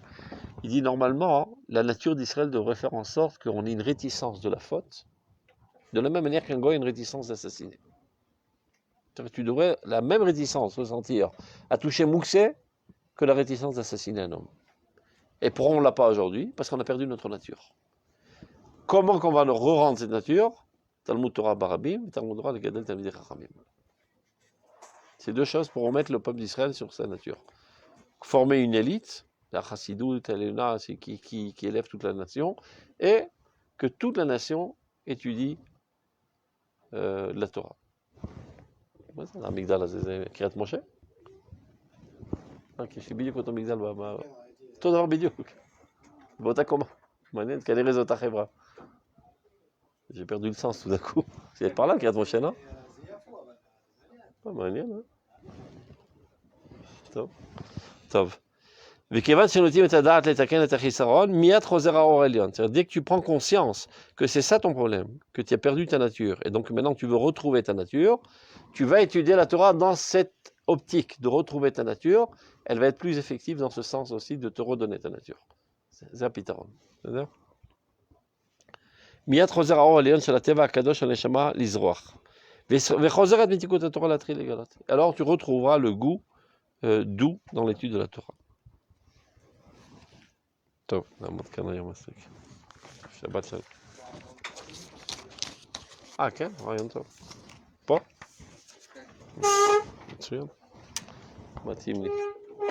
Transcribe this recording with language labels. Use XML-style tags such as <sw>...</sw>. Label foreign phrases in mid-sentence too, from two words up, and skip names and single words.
<fr>Il dit normalement, la nature d'Israël devrait faire en sorte qu'on ait une réticence de la faute, de la même manière qu'un goy a une réticence d'assassiner. Tu devrais la même réticence ressentir à toucher Mouxé que la réticence d'assassiner un homme. Et pourquoi on ne l'a pas aujourd'hui? Parce qu'on a perdu notre nature. Comment qu'on va nous re-rendre cette nature?</fr> <he>תלמוד תורה ברבים, תלמוד תורה ד גדול תלמידי חכמים.</he> <fr>C'est deux choses pour remettre le peuple d'Israël sur sa nature. Former une élite, la Chassidut, Elena, c'est qui élève toute la nation, et que toute la nation étudie la Torah.</fr> <he>זה המגדל הזה, זה קריית משה? יש לי בדיוק אותו מגדל, אותו דבר בדיוק, באותה קומה. מעניין, כנראה זו אותה חברה.</he> <fr>J'ai perdu le sens tout d'un coup. C'est par là,</fr> <he>קריית משה, non? מעניין, hein? טוב. טוב. וכיוון שנוטים את הדעת לתקן את החיסרון, מיד חוזר האור העליון.</he> <fr>C'est-à-dire, dès que tu prends conscience que c'est ça ton problème, que tu as perdu ta nature, et donc maintenant tu veux retrouver ta nature, tu vas étudier la Torah dans cette optique de retrouver ta nature, elle va être plus effective dans ce sens aussi de te redonner ta nature. C'est un pitaron. C'est-à-dire</fr> <he>מיד חוזר האור העליון של הטבע הקדוש הנשמה לזרוח. וחוזרת מתיקות התורה להתחיל לגלות.</he> <fr>Alors tu retrouveras le goût doux dans l'étude de la Torah.</fr> <he>טוב, נעמוד כאן היום מספיק. שבת שלום. כן, רעיון טוב. פה? מצוין. מתאים לי.</he>